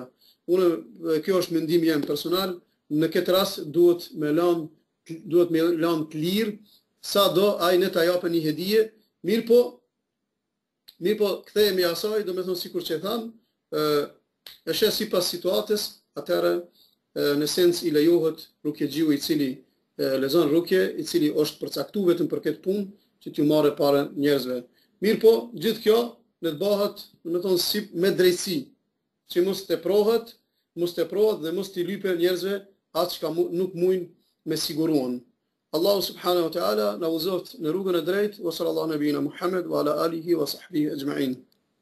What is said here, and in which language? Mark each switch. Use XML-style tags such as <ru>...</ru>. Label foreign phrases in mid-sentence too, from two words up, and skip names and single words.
<sq>Kjo është mendimi jam personal, në këtë rast duhet me lënë të lirë, sa do ai ne ta japë një hedije, mirë po kthehemi asaj, do me thonë sikur që e tham, e shes sipas situatës, atëherë në sens i lejohet rukjegjiu i cili lexon rukje, i cili është përcaktuar vetëm për këtë punë, që t'ju marrë parë njerëzve. Mirë po, gjithë kjo le të bëhet, do me thonë, si me drejtësi, që mos teprohet dhe mos t'i lype njerëzve atë çka nuk mujnë me siguruan.</sq> <ar>الله سبحانه وتعالى</ar> <sq>na uzoft në rrugën e drejtë,</sq> <ar>وصلى الله نبينا محمد وعلى آله وصحبه أجمعين.</ar>